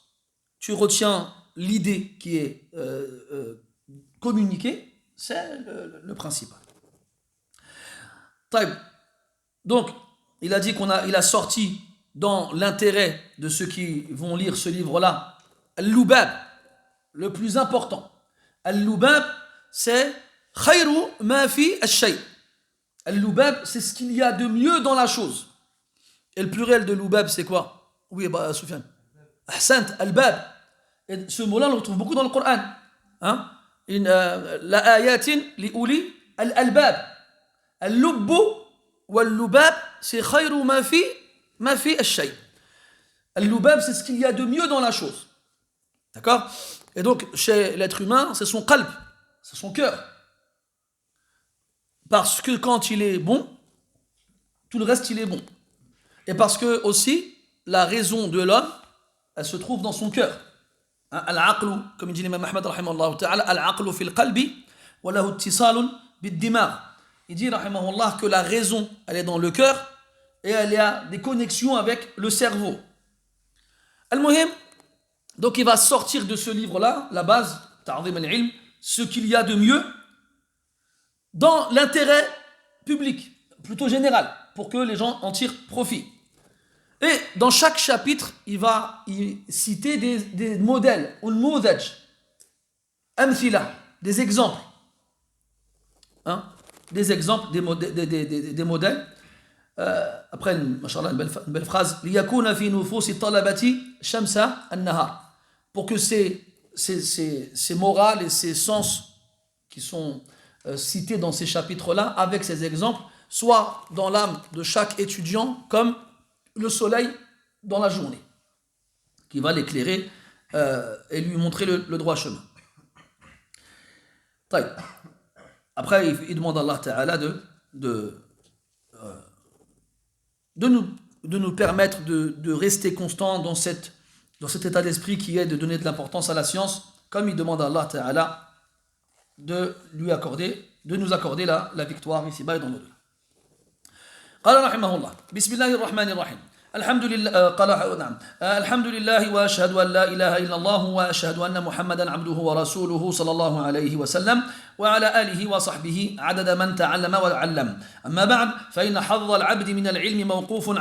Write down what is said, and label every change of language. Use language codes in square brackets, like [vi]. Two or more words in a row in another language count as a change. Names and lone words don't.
[fr] Tu retiens l'idée qui est communiquée, c'est le principal. Donc, il a dit il a sorti dans l'intérêt de ceux qui vont lire ce livre-là, Al-Lubab, le plus important. [ar] Al-Lubab, c'est خير ما في الشيء. [fr] Al-Lubab, c'est ce qu'il y a de mieux dans la chose. Et le pluriel de Lubab, c'est quoi? Oui, Soufiane. Ahsant, Al-Bab. Et ce mot-là, on le retrouve beaucoup dans le Coran. Hein? [ar] لآيات لأولي الألباب. اللب واللباب, c'est خير ما في الشيء. [fr] Al-lubab, c'est ce qu'il y a de mieux dans la chose. D'accord? Et donc, chez l'être humain, c'est son qalb, c'est son cœur. Parce que quand il est bon, tout le reste, il est bon. Et parce que aussi, la raison de l'homme, elle se trouve dans son cœur. [ar] Al-aqlu, [fr] comme dit l'imam Ahmad, [ar] رحمه الله تعالى، العقل في القلب، وله اتصال بالدماغ. [fr] Il dit, rahimahullah, que la raison, elle est dans le cœur, et elle a des connexions avec le cerveau. Al-Muhim, donc il va sortir de ce livre-là, la base, [ar] تعظيم العلم, [fr] ce qu'il y a de mieux, dans l'intérêt public, plutôt général, pour que les gens en tirent profit. Et dans chaque chapitre, il va citer des modèles, des exemples. Hein? Des exemples, des modèles. Après, machallah, une belle phrase. [ar] لِيَكُونَ فِي نُفُوسِ الطَّلَبَةِ شَمْسَ النَّهَارِ. [fr] Pour que ces morales et ces sens qui sont cités dans ces chapitres-là, avec ces exemples, soient dans l'âme de chaque étudiant comme le soleil dans la journée, qui va l'éclairer et lui montrer le droit chemin. Après, il demande à [ar] الله تعالى [fr] de nous permettre de rester constant dans cet état d'esprit qui est de donner de l'importance à la science, comme il demande à [ar] الله تعالى [fr] de nous accorder la victoire ici-bas et dans le-delà. [ar] قال رحمه الله بسم الله الرحمن الرحيم الحمد لله قال نعم الحمد لله واشهد ان لا اله الا الله واشهد ان محمدا عبده ورسوله صلى الله عليه وسلم وعلى اله وصحبه عدد من تعلم وعلم اما بعد فان حظ العبد من العلم موقوف